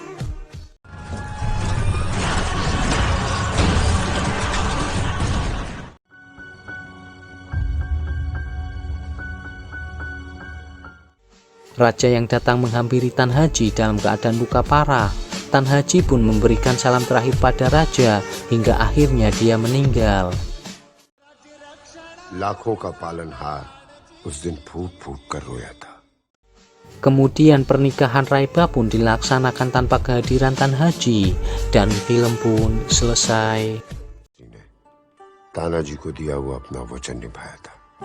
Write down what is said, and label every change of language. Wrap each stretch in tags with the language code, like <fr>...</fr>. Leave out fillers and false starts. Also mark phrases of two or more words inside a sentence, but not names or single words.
<id>Raja yang datang menghampiri Tan Haji dalam keadaan luka parah. Tan Haji pun memberikan salam terakhir pada raja hingga akhirnya dia meninggal.</id> <hi>लाखों का पालनहार उस दिन फूट फूट कर रोया था।</hi> <id>Kemudian pernikahan Raiba pun dilaksanakan tanpa kehadiran Tan Haji dan film pun selesai.</id> <hi>तानाजी को दिया हुआ अपना वचन निभाया था।</hi>